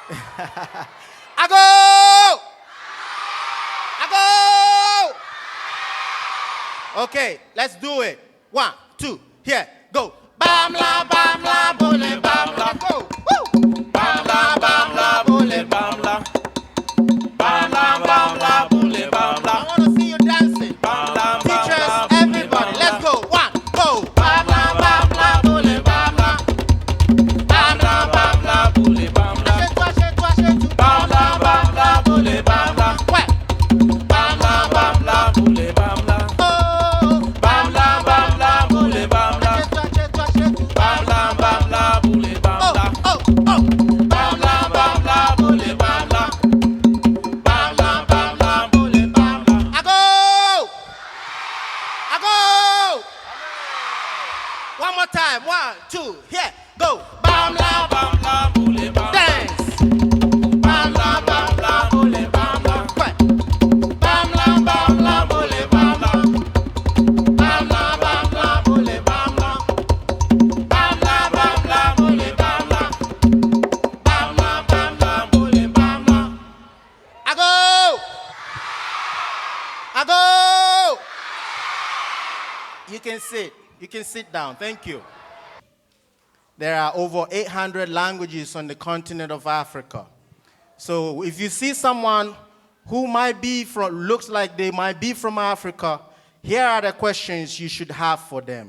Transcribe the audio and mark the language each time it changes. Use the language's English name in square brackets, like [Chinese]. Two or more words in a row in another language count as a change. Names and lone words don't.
[Akan] Ago! Ago! [English] Okay, let's do it. 1, 2, here, go. Bam la bole bam la go. Woo! Bam la bole bam la. Bam la bole bam la. I want to see you dancing. Teachers, everybody, let's go. 1, go. Bam la bole bam la. Bam la bole bam la. Bam la bole bam la. What? Bam la bole bam la. Oh. Bam la bole bam la. Bam la bole bam la. Oh, oh, oh. Bam la bole bam la. Bam la bole bam la. I go. One more time. 1, 2, here, go. Bam la bole bam. Dance. Bam la bole bam la. What? Bam la bole bam la. Bam la bole bam la. Bam la bole bam la. Bam la bole bam la. I go. You can sit. You can sit down. Thank you. There are over 800 languages on the continent of Africa. So if you see someone who looks like they might be from Africa, here are the questions you should have for them.